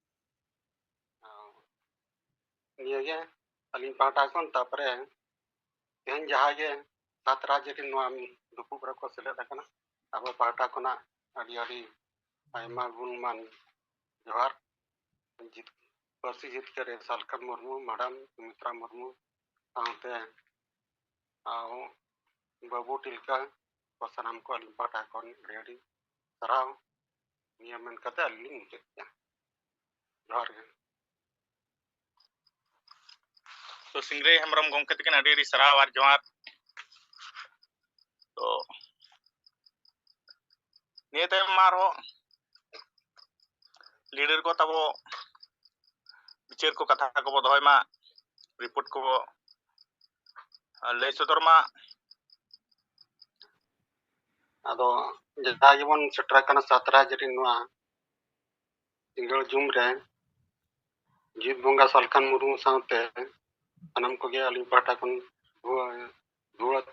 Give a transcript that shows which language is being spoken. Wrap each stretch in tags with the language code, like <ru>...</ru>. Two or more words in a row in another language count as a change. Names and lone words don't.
<sat>ᱱᱤᱭᱟᱹᱜᱮ ᱟᱹᱞᱤᱧ ᱯᱟᱦᱴᱟ ᱠᱷᱚᱱ ᱛᱟᱨᱯᱚᱨᱮ ᱛᱮᱦᱮᱧ ᱡᱟᱦᱟᱸ ᱜᱮ 7 ᱨᱟᱡᱽ ᱨᱮᱱ ᱱᱚᱣᱟ ᱫᱩᱯᱩᱵ ᱨᱮᱠᱚ ᱥᱮᱞᱮᱫ ᱟᱠᱟᱱᱟ ᱟᱵᱚ ᱯᱟᱦᱴᱟ ᱠᱷᱚᱱᱟᱜ ᱟᱹᱰᱤ ᱟᱹᱰᱤ ᱟᱭᱢᱟ ᱜᱩᱱᱢᱟᱱ ᱡᱚᱦᱟᱨ ᱯᱟᱹᱨᱥᱤ ᱡᱤᱛᱠᱟᱹᱨ ᱥᱟᱞᱠᱷᱟ ᱢᱩᱨᱢᱩ ᱢᱮᱰᱟᱢ ᱥᱩᱢᱤᱛᱨᱟ ᱢᱩᱨᱢᱩ ᱥᱟᱶᱛᱮ ᱵᱟᱹᱵᱩ ᱴᱤᱞᱠᱟ ᱠᱚ ᱥᱟᱱᱟᱢ ᱠᱚ ᱟᱹᱞᱤᱧ ᱯᱟᱦᱴᱟ ᱠᱷᱚᱱ ᱟᱹᱰᱤ ᱟᱹᱰᱤ ᱥᱟᱨᱦᱟᱣ ᱱᱤᱭᱟᱹ ᱢᱮᱱ ᱠᱟᱛᱮ ᱟᱹᱞᱤᱧ ᱞᱤᱧ ᱢᱩᱪᱟᱹᱫ ᱠᱮᱫᱟ ᱡᱚᱦᱟᱨ ᱜᱮ तो सिंगरे हेम्ब्रम गंके तकिन अडी सराव और जोहार तो निये तायम मारो लीडर को तबो विचार को कथा को दोहय मा रिपोर्ट को लय सदर मा ᱟᱫᱚ ᱡᱟᱦᱟᱸ ᱜᱮᱵᱚᱱ ᱥᱮᱴᱮᱨ ᱟᱠᱟᱱᱟ 7 ᱨᱟᱡᱽ ᱨᱮᱱ ᱱᱚᱣᱟ ᱥᱤᱸᱜᱟᱹᱲ ᱡᱩᱢ ᱨᱮ ᱡᱤᱛ ᱵᱚᱸᱜᱟ ᱥᱟᱞᱠᱷᱟᱱ ᱢᱩᱨᱢᱩ ᱥᱟᱶᱛᱮ ᱥᱟᱱᱟᱢ ᱠᱚᱜᱮ ᱟᱹᱞᱤᱧ ᱯᱟᱦᱴᱟ ᱠᱷᱚᱱ ᱫᱷᱩᱣᱟᱹᱛᱮ</sat>